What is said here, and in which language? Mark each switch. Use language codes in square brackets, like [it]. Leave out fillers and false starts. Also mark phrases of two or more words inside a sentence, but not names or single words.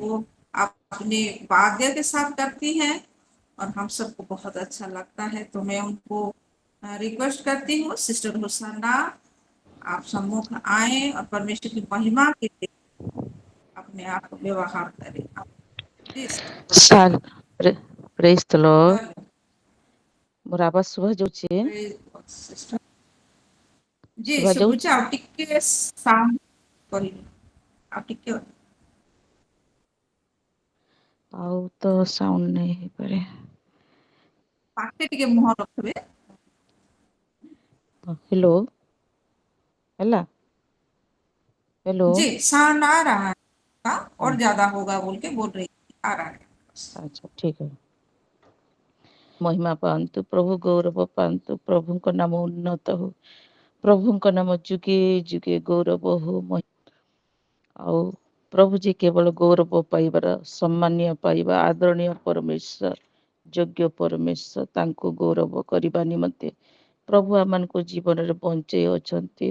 [hi] वो अपने वाद्य के साथ करती हैं और हम सबको बहुत अच्छा लगता है। तो मैं उनको रिक्वेस्ट करती हूँ, सिस्टर होसना आप सम्मुख आए और परमेश्वर की महिमा के लिए अपने आप को व्यवहार करें। प्लीज [en] Sal. Praise the Lord. हेलो। [or] ମୋର ଆବାଜ ଶୁଭା ଯାଉଛି? [hi] सिस्टर जी [or] ଶୁଭା ଶୁଭୁଛି, ଯାଉଛି? ଆଉ ଟିକେ ସାଉଣ୍ଡ କରିବେ, ଆଉ ଟିକେ ଆଉ ତ ସାଉଣ୍ଡ ନାହିଁ ହେଇପାରେ। ପାଖେ ଟିକେ ମୁହଁ ରଖିବେ। हेलो, ହେଲା? [en] हेलो। [hi] जी साउंड आ रहा है, और हाँ, ज्यादा होगा बोल के बोल रही, आ रहा है। अच्छा ठीक है। [or] ମହିମା ପାଆନ୍ତୁ, ପ୍ରଭୁ ଗୌରବ ପାଆନ୍ତୁ, ପ୍ରଭୁଙ୍କ ନାମ ଉନ୍ନତ ହଉ। ପ୍ରଭୁଙ୍କ ନାମ ଯୁଗେ ଯୁଗେ ଗୌରବ ହଉ। ଆଉ ପ୍ରଭୁ ଯେ କେବଳ ଗୌରବ ପାଇବାର, ସମ୍ମାନୀୟ ପାଇବା, ଆଦରଣୀୟ ପରମେଶ୍ୱର, ଯୋଗ୍ୟ ପରମେଶ୍ୱର, ତାଙ୍କୁ ଗୌରବ କରିବା ନିମନ୍ତେ ପ୍ରଭୁ ଆମମାନଙ୍କୁ ଜୀବନରେ ବଞ୍ଚେଇ ଅଛନ୍ତି।